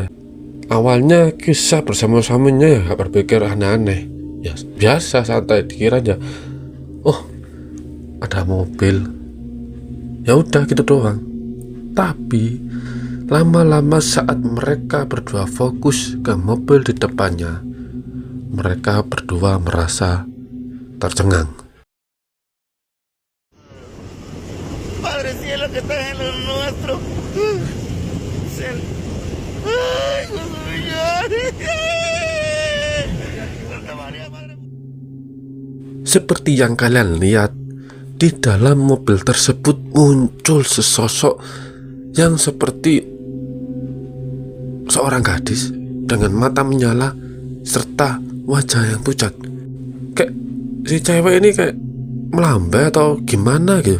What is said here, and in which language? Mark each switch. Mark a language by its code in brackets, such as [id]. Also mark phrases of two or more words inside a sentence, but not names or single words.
[id] Awalnya Kisah bersama suaminya ya gak berpikir aneh-aneh, ya biasa, santai, dikira aja oh ada mobil, ya udah gitu doang. Tapi lama-lama saat mereka berdua fokus ke mobil di depannya, mereka berdua merasa tercengang. [es] Padre cielo que estás en lo nuestro. Ay, Dios mío. Santa María, Madre. [id] Seperti yang kalian lihat, di dalam mobil tersebut muncul sesosok yang seperti seorang gadis dengan mata menyala serta wajah yang pucat. Kayak si cewek ini kayak melambai atau gimana gitu.